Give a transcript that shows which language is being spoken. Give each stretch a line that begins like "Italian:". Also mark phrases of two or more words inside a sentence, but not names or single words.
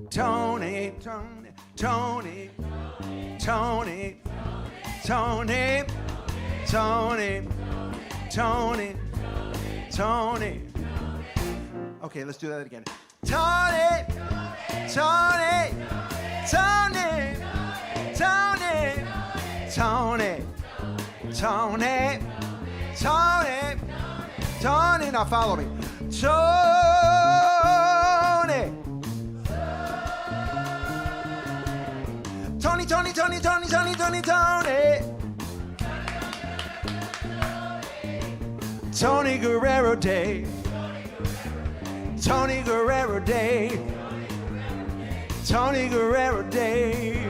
English: Tony, Tony, Tony, Tony, Tony, Tony, Tony, Tony. Okay, let's do that again. Tony, Tony, Tony, Tony, Tony, Tony, Tony, Tony. Now follow me. Tony. Tony, Tony, Tony, Tony, Tony, Tony, Tony. Tony Guerrero Day. Tony Guerrero Day. Tony Guerrero Day.